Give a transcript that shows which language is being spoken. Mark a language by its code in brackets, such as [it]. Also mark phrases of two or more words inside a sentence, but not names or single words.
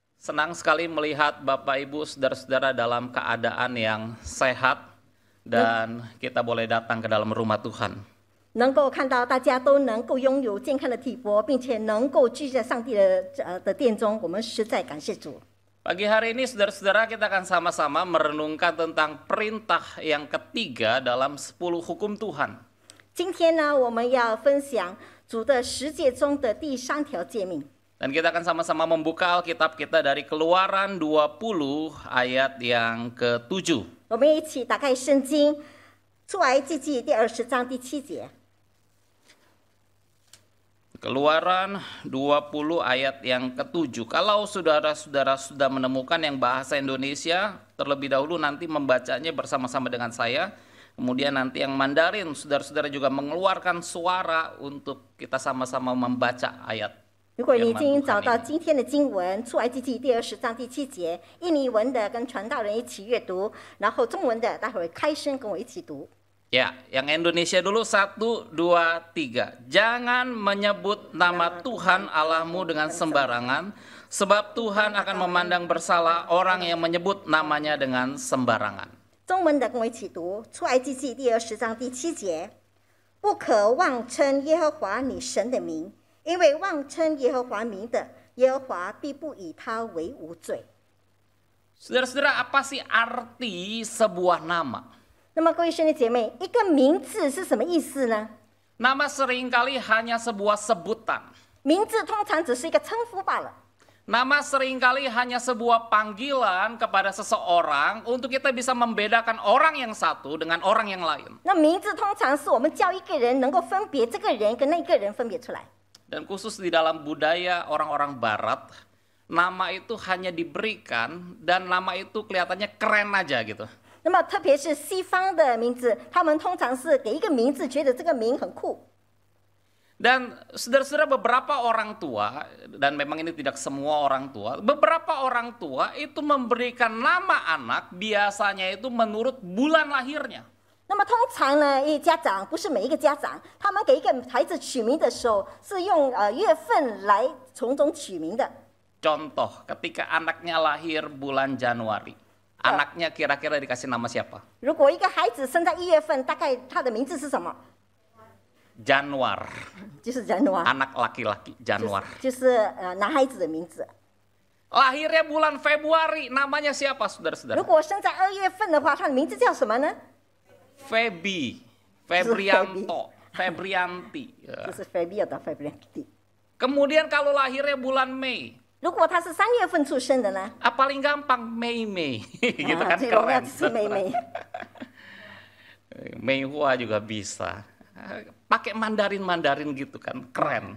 [id] Senang sekali melihat Bapak Ibu saudara-saudara dalam keadaan yang sehat dan kita boleh datang ke dalam rumah Tuhan. [zh] 能够看到大家都能够拥有健康的体魄，并且能够聚在上帝的殿中，我们实在感谢主。 [id] Pagi hari ini saudara-saudara kita akan sama-sama merenungkan tentang perintah yang ketiga dalam 10 hukum Tuhan. [zh] 今天呢，我们要分享主的十诫中的第3条诫命。 [id] Dan kita akan sama-sama membuka Alkitab kita dari Keluaran 20 ayat yang ke-7. [zh] 我们一起打开圣经，出埃及记第20章第7节。 [id] Keluaran 20 ayat yang ke-7. Kalau saudara-saudara sudah menemukan yang bahasa Indonesia, terlebih dahulu nanti membacanya bersama-sama dengan saya. Kemudian nanti yang Mandarin, saudara-saudara juga mengeluarkan suara untuk kita sama-sama membaca ayat. [zh] 如果你已经找到今天的经文，出埃及记第20章第7节，印尼文的跟传道人一起阅读，然后中文的待会儿开声跟我一起读。 [id] Ya, yang Indonesia dulu 1, 2, 3. Jangan menyebut nama Tuhan Allahmu dengan sembarangan, sebab Tuhan akan memandang bersalah orang yang menyebut namanya dengan sembarangan. [zh] 中文的跟我一起读，出埃及记第20章第7节，不可妄称耶和华你神的名。因为妄称耶和华名的，耶和华必不以他为无罪。 [id] Saudara-saudara, apa sih arti sebuah nama? [zh] 那么，各位兄弟姐妹，一个名字是什么意思呢？ [id] Nama seringkali hanya sebuah sebutan. [zh] 名字通常只是一个称呼罢了。 [id] Nama seringkali hanya sebuah panggilan kepada seseorang untuk kita bisa membedakan orang yang satu dengan orang yang lain. [zh] 那名字通常是我们叫一个人能够分别这个人跟那个人分别出来。 [id] Dan khusus di dalam budaya orang-orang barat, nama itu hanya diberikan dan nama itu kelihatannya keren aja gitu. [zh] 那么，特别是西方的名字，他们通常是给一个名字，觉得这个名很酷。 [id] Dan saudara-saudara, beberapa orang tua, dan memang ini tidak semua orang tua, beberapa orang tua itu memberikan nama anak biasanya itu menurut bulan lahirnya. [zh] 那么，通常呢，一家长不是每一个家长，他们给一个孩子取名的时候，是用月份来从中取名的。 [id] Contoh, ketika anaknya lahir bulan Januari, anaknya kira-kira dikasih nama siapa? [zh] 如果一个孩子生在1月份，大概他的名字是什么？ [id] Januar. [zh] 就是 Januar， [id] Anak laki-laki, Januar. [zh] 就是男孩子的名字。 [id] Lahirnya bulan Februari, namanya siapa [zh] 如 [id] saudara-saudara? [zh] 果生在2月份的话，他的名字叫什么呢？ [id] Febi, Febrianto, Febrianti. [zh] 就是 February 的 February。 [id] Kemudian kalau lahirnya bulan Mei, [zh] 如果他是3月份出生的呢？ [id] paling gampang Mei, gitu kan [zh] 最容易 [id] keren. [zh] 是妹妹。 [id] Meihua juga bisa. Pakai Mandarin gitu kan, keren.